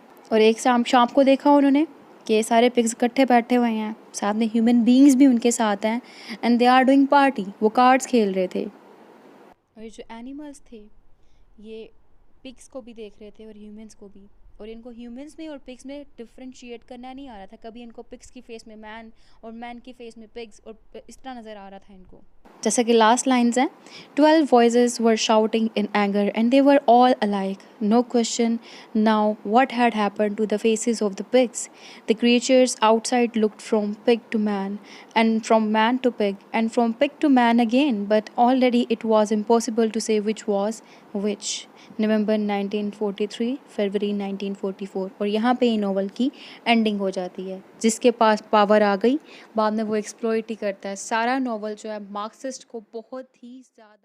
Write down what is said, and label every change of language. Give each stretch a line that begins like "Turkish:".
Hindi: और एक शाम को देखा उन्होंने कि सारे पिग्स इकट्ठे बैठे हुए हैं, साथ में ह्यूमन बीइंग्स भी उनके साथ हैं,
English: and they are doing party,
Hindi: वो कार्ड्स खेल रहे थे। और जो एनिमल्स थे ये पिग्स को भी देख रहे थे और ह्यूमंस को भी, और इनको ह्यूमंस में और पिग्स में डिफ्रेंशिएट करना नहीं आ रहा था। कभी इनको पिग्स की फेस में मैन और मैन की फेस में पिग्स, और इस तरह नज़र आ रहा था इनको। जैसा कि लास्ट लाइन्स हैं,
English: 12 voices were shouting in anger and they were all alike. No question now what had happened to the faces of the pigs. The creatures outside looked from pig to man, and from man to pig, and from pig to man again, but already it was impossible to say which was which.
Hindi: नवंबर 1943, फरवरी 1944, और यहाँ पे ही novel की ending हो जाती है। जिसके पास power आ गई बाद में वो एक्सप्लॉइट ही करता है। सारा नॉवल जो है मार्क्सिस्ट को बहुत ही ज़्यादा